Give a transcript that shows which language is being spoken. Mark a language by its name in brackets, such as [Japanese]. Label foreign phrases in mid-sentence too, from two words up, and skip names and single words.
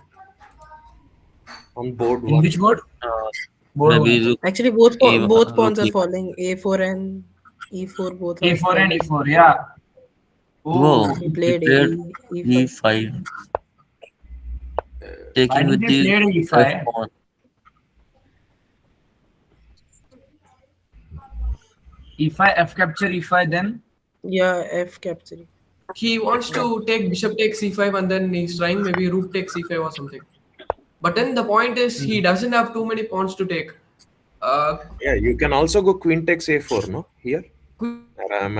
[English] On board In 1, which board? Uh, Board maybe one. rook Actually, both rook pawns are e. falling. A4 and e4 both are A4 and falling. E4, yeah. Whoa, Oh, He he played played e5. e5, why taking did with they the play f E5? pawn. E5, F capture E5, then Yeah, f capturing. He wants to take bishop takes c5 and then he's trying maybe rook takes c5 or something. But then the point is he doesn't have too many pawns to take. Uh, yeah, you can also go queen takes a4, no? Here? Or am I